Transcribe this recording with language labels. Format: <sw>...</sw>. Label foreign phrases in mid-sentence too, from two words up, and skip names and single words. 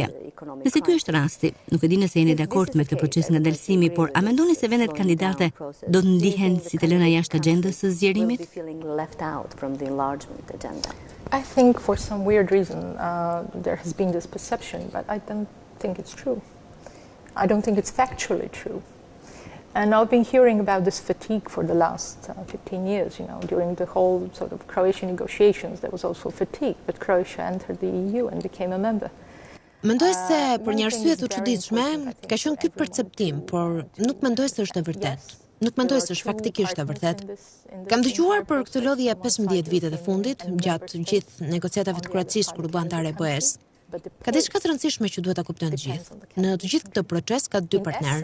<sq>Nëse ky është rasti, nuk e di nëse jeni dakord me këtë proces ngadalësimi, por a mendoni se vendet kandidate do të ndihen si të lëna jashtë agjendës së zgjerimit?</sq> <en>I think for some weird reason there has been this perception, but I don't think it's true. I don't think it's factually true. And I've been hearing about this fatigue for the last 15 years, during the whole sort of Croatian negotiations, there was also fatigue, but Croatia entered the EU and became a member.</en> <sq>Mendoj se për një arsye të çuditshme ka qenë ky perceptim, por nuk mendoj se është e vërtetë. Nuk mendoj se është faktikisht e vërtetë. Kam dëgjuar për këtë lodhje 15 vitet e fundit, gjatë gjithë negociatave të Kroacisë kur u bë anëtare e BE-s. Ka diçka të rëndësishme që duhet ta kuptojnë të gjithë. Në të gjithë këtë proces ka dy partnerë.</sq>